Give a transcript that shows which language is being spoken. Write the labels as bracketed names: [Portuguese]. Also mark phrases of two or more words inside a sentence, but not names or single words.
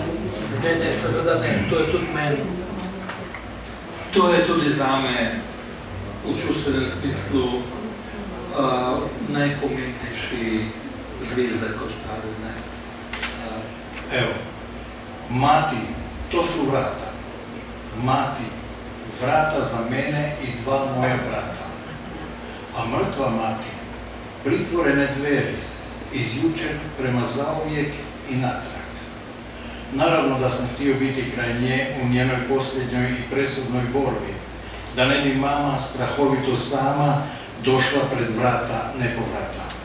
[Slovenian] Ne, seveda ne, to je tudi meni. To je tudi zame v čustvenem smislu najpomembnejši zvezek, kot pravi, ne. [Croatian] Evo, mati, to su vrata. Mati, vrata za mene i dva moja brata. A mrtva mati, pritvorene dveri, iz jučer prema zauvijek i natrag. Naravno da sam htio biti kraj nje u njenoj posljednjoj i presudnoj borbi, da ne bi mama strahovito sama došla pred vrata nepovrata.